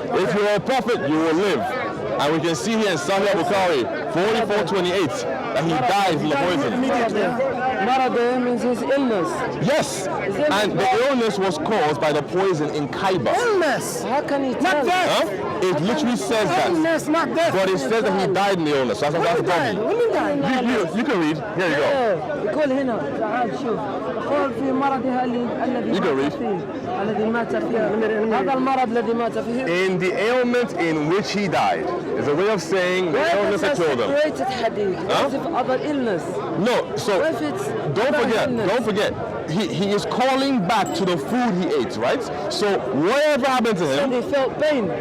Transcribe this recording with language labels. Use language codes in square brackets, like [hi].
[en] If you're a prophet, you will live. And we can see here in Sahih Bukhari 44:28 that he died from the poison. Marade means his illness. Yes, and the illness was caused by the poison in Khyber. Illness. How can he tell? Not death. It literally says that. Illness, not death. But it says that he died in the illness. That's the problem. You can read. Here you go. [ar] يقول هنا تعال شوف يقول في مرضها الذي مات فيه الذي مات فيه هذا المرض الذي مات فيه. [en] In the ailment in which he died is a way of saying the illness that killed him. Huh? Other illness. No, so if it don't forget. He is calling back to the food he ate, right? So whatever happened to him, And he felt pain.